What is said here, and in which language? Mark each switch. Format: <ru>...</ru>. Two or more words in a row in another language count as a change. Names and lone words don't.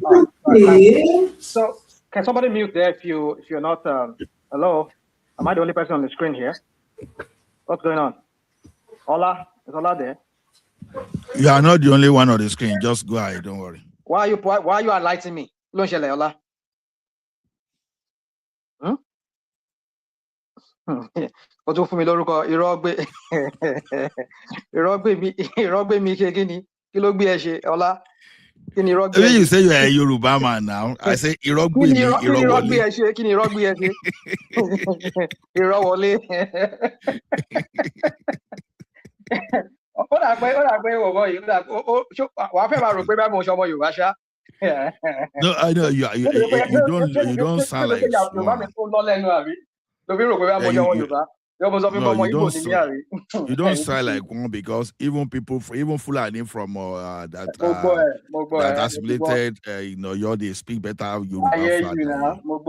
<en>So can somebody mute there if you're not hello? Am I the only person on the screen here? What's going on? Ola? Is Ola there? You are not the only one on the screen. Just go ahead, don't worry. Why are you enlightening me? Ola?</en> <yo>Ó tún fún mi lórúkọ irọ́ mi ṣe kíni kí ló gbé ẹ ṣe Ọlá kí ni irọ́ gbé ẹ ṣe.</yo> <en>You say you are a Yoruba man now. I say</en> <yo>irọ́ gbé mi irọ́ wọlé. Kí ni irọ́ gbé ẹ ṣe irọ́ wọlé. Ó dà pé ọmọ yìí wàá fẹ́ máa rò pé bá mo ṣe ọmọ Yorùbá ṣá.</yo> <en>No, I know you don't sound like one. You don't sound like one because even Fulani from that assimilated, they speak better Yoruba.</en>